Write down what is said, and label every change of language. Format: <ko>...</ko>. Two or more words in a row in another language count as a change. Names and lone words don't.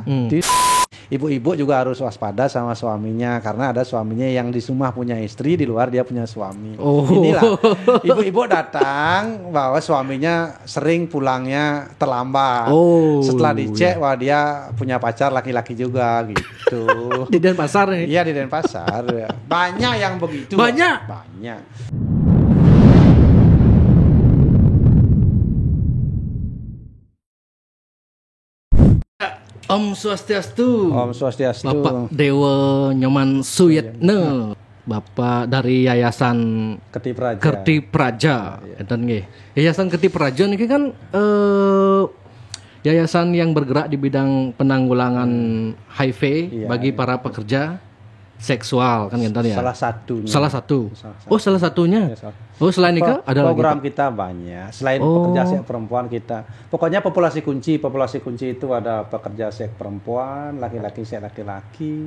<id>Ibu-ibu juga harus waspada sama suaminya karena ada suaminya yang di rumah punya istri, di luar dia punya suami. Inilah ibu-ibu datang bahwa suaminya sering pulangnya terlambat. Setelah dicek wah dia punya pacar laki-laki juga gitu. Di Denpasar nih. Iya, di Denpasar. Banyak yang begitu. Banyak.</id> <ban>Om Swastiastu. Om Swastiastu.</ban> <id>Bapak Dewa Nyoman Suyetne. Bapak dari Yayasan Kerti Praja.</id> <ban>Enten nggih.</ban> <id>Yayasan Kerti Praja niki kan yayasan yang bergerak di bidang penanggulangan HIV bagi para pekerja seksual kan enten ya. Salah satu. Oh, salah satunya. Oh, selain itu ada program lagi, kita banyak. Selain pekerja seks perempuan kita, pokoknya populasi kunci itu ada pekerja seks perempuan, laki-laki seks laki-laki.</id>